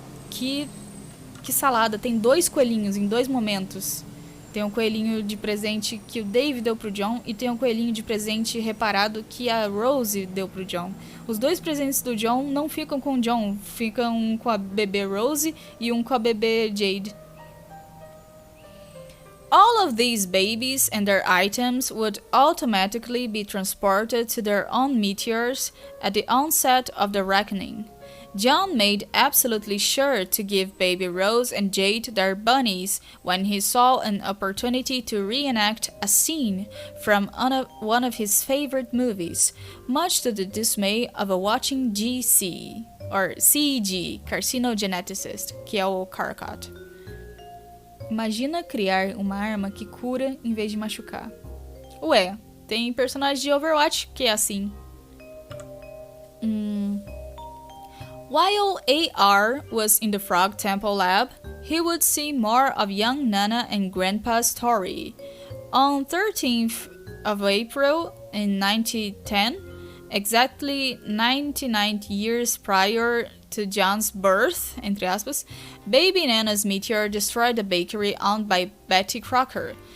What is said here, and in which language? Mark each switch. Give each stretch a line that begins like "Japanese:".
Portuguese: Que salada. Tem 2 coelhinhos em 2 momentos. Tem um coelhinho de presente que o Dave deu pro John e tem um coelhinho de presente reparado que a Rose deu pro John. Os 2 presentes do John não ficam com o John, ficam um com a bebê Rose e um com a bebê Jade.
English: All of these babies and their items would automatically be transported to their own meteors at the onset of the reckoning. John made absolutely sure to give baby Rose and Jade their bunnies when he saw an opportunity to reenact a scene from one of his favorite movies, much to the dismay of a watching GC, or CG, carcinogeneticist,
Portuguese: que é o Carcot. Imagina criar uma arma que cura em vez de machucar. Ué, tem personagem de Overwatch que é assim.
English: While AR was in the Frog Temple lab, he would see more of young Nana and Grandpa's story. On 13th of April in 1910, exactly 99 years prior to John's birth,
Portuguese: entre aspas,
English: baby Nana's meteor destroyed a bakery owned by Betty Crocker.